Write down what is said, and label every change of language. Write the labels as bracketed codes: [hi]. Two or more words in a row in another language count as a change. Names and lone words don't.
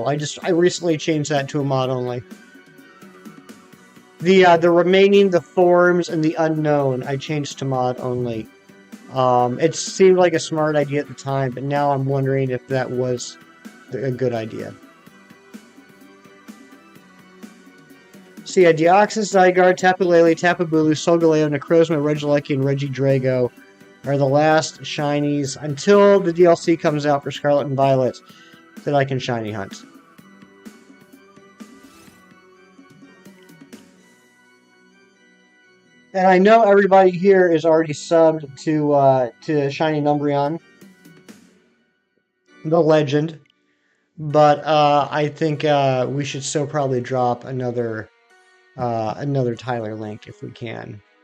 [en] I recently changed that to a mod only. The remaining, the forms, and the unknown, I changed to mod only. It seemed like a smart idea at the time, but now I'm wondering if that was a good idea. So yeah, Deoxys, Zygarde, Tapu Lele, Tapu Bulu, Solgaleo, Necrozma, Regieleki, and Regidrago are the last shinies until the DLC comes out for Scarlet and Violet that I can shiny hunt. And I know everybody here is already subbed to Shining Umbreon, the legend, but I think we should still probably drop another Tyler link if we can.